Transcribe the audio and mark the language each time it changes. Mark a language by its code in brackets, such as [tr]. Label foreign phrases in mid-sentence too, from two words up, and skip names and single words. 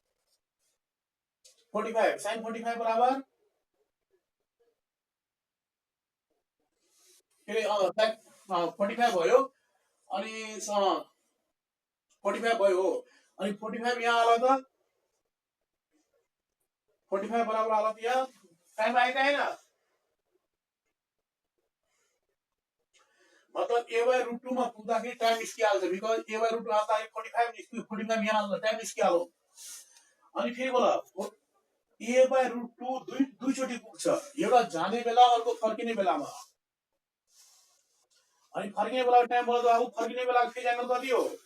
[ne] 45। sin 45 बराबर के 45 भयो। अनि 45 भयो हो। अनि 45 यहाँ आला त 45 बराबर आला त यहाँ टाइम [hi] आएगा है ना? [ne] मतलब a/√2 मा पुग्दाखेरि टाइम निस्किहाल्छ, बिकज a/√2 आउँदा 45 निस्क्यो, 45 यहाँ आउँदा टाइम निस्किहाल्यो। अनि फेरि बोला a/√2 दुईचोटि पुग्छ, एउटा जाने बेला अर्को फर्किने बेलामा। अनि फर्किने बेलाको टाइम बोला बाबु, फर्किने बेलाको [en] phase angle [ne] कति हो?